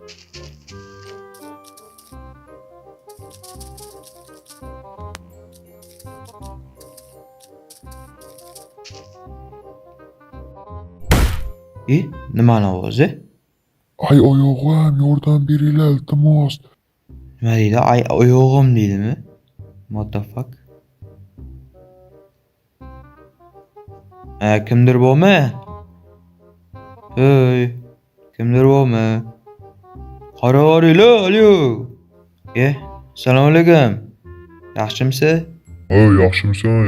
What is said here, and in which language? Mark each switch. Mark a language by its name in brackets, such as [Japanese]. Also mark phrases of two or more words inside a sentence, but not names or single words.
[Uzbek] Nimani ovozi? Ay oyog'im, yordam beringlar iltimos. Nima deydi? Ay oyog'im deydimi? [English] What the fuck? [Uzbek] Kimdir bormi? Hey, kimdir bormi? Qaravoringlar, alo. Assalomu alaykum. Yaxshimisiz? Yaxshimisan?